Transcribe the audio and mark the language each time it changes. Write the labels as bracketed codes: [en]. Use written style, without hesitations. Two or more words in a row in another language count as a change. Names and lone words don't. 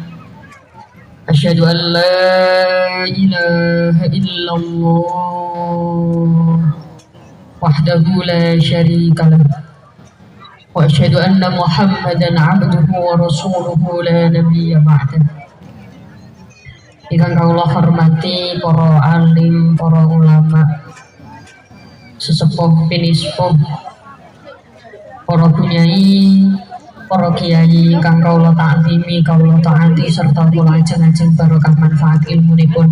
[ar] أشهد أن لا إله إلا الله وحده لا شريك له وأشهد أن محمدا عبده ورسوله لا نبي بعده. [jv] Ingkang kula hormati para alim, para ulama, sesepuh pinispuh, para bunyai, para kiai ingkang kula ta'zimi, kula taati serta kula ajeng-ajeng barokah manfaat ilmunipun.